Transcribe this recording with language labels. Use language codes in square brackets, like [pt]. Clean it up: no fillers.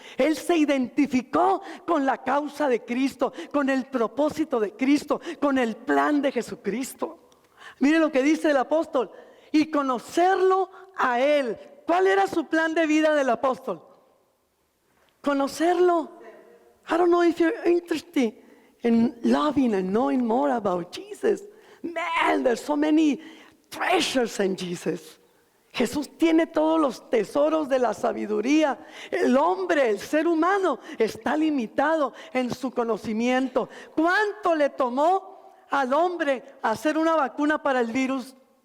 [es] Él se identificó con la causa de Cristo, con el propósito de Cristo, con el plan de Jesucristo. Mire lo que dice el apóstol: y conocerlo a Él. ¿Cuál era su plan de vida del apóstol? Conocerlo. [en] I don't know if you're interested in loving and knowing more about Jesus. Man, there's so many treasures in Jesus. [es] Jesús tiene todos los tesoros de la sabiduría. El hombre, el ser humano, está limitado en su conocimiento. ¿Cuánto le tomó al hombre hacer una vacuna para el virus?